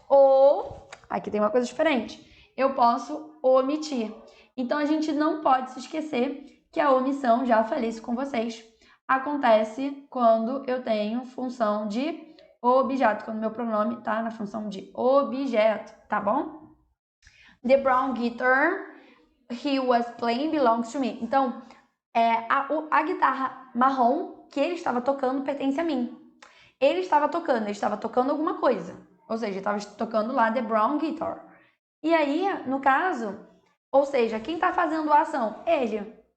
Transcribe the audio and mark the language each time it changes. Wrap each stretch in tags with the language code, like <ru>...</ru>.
<pt>Ou, aqui tem uma coisa diferente, eu posso omitir. Então a gente não pode se esquecer que a omissão, já falei isso com vocês, acontece quando eu tenho função de objeto, quando meu pronome está na função de objeto, tá bom?</pt> <en>The brown guitar he was playing belongs to me.</en> <pt>Então, a guitarra marrom que ele estava tocando pertence a mim. Ele estava tocando alguma coisa. Ou seja, ele estava tocando lá</pt> <en>the brown guitar.</en> <pt>E aí, no caso, ou seja, quem está fazendo a ação? Ele.</pt>